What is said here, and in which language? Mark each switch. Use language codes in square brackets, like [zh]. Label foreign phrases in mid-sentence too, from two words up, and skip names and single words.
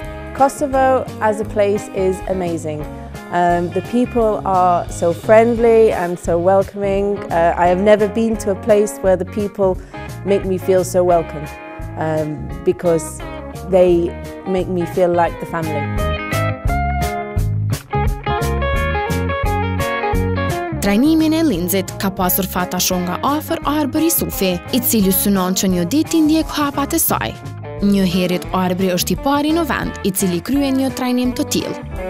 [en] Kosovo as a place is amazing. The people are so friendly and so welcoming. I have never been to a place where the people make me feel so welcome, because they make me feel like the family. [sq] Trajnimin e Lindsayt ka pasur fata shumë nga afër Arbëri Sufi, I cili synon që një ditë t'i ndjek hapat e saj. Një herët Arbëri është I pari në vend, I cili kryen një trajnim të tillë.